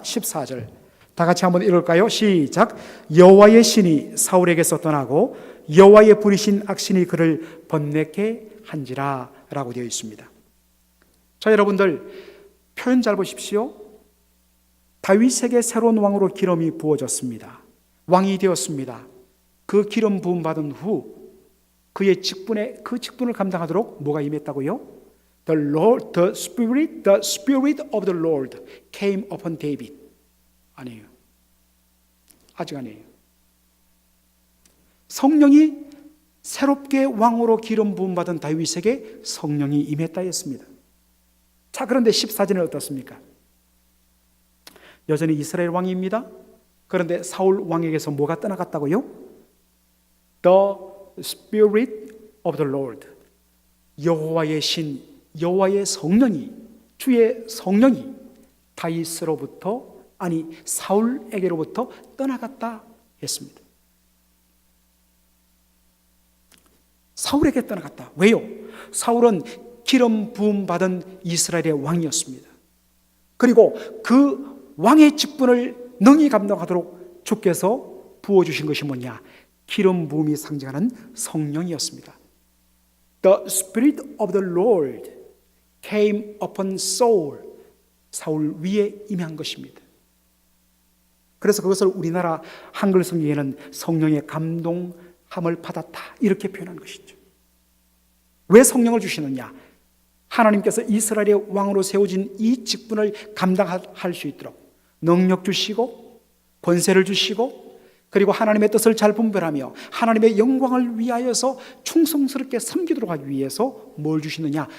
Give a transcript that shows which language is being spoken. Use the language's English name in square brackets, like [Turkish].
[Korean] 14절 다 같이 한번 읽을까요? 시작. 여호와의 신이 사울에게서 떠나고 여호와의 부리신 악신이 그를 번뇌케 한지라 라고 되어 있습니다. 자, 여러분들 표현 잘 보십시오. 다윗에게 새로운 왕으로 기름이 부어졌습니다. 왕이 되었습니다. 그 기름 부음 받은 후 그의 그 직분을 감당하도록 뭐가 임했다고요? [English] the spirit of the Lord came upon David. [Korean] 아니에요. 아직 아니에요. 성령이 새롭게 왕으로 기름 부음 받은 다윗에게 성령이 임했다 했습니다. 자, 그런데 14절은 어떻습니까? 여전히 이스라엘 왕입니다. 그런데 사울 왕에게서 뭐가 떠나갔다고요? [English] The Spirit of the Lord. [Korean] 여호와의 신, 여호와의 성령이, 주의 성령이 다윗으로부터 아니 사울에게로부터 떠나갔다 했습니다. 사울에게 떠나갔다. 왜요? 사울은 기름 부음 받은 이스라엘의 왕이었습니다. 그리고 그 왕의 직분을 능히 감당하도록 주께서 부어주신 것이 뭐냐? 기름 부음이 상징하는 성령이었습니다. [English] The Spirit of the Lord came upon Saul. [Korean] 사울 위에 임한 것입니다. 그래서 그것을 우리나라 한글 성경에는 성령의 감동함을 받았다 이렇게 표현한 것이죠. 왜 성령을 주시느냐? 하나님께서 이스라엘의 왕으로 세워진 이 직분을 감당할 수 있도록 능력 주시고 권세를 주시고 그리고 하나님의 뜻을 잘 분별하며 하나님의 영광을 위하여서 충성스럽게 섬기도록 하기 위해서 뭘 주시느냐?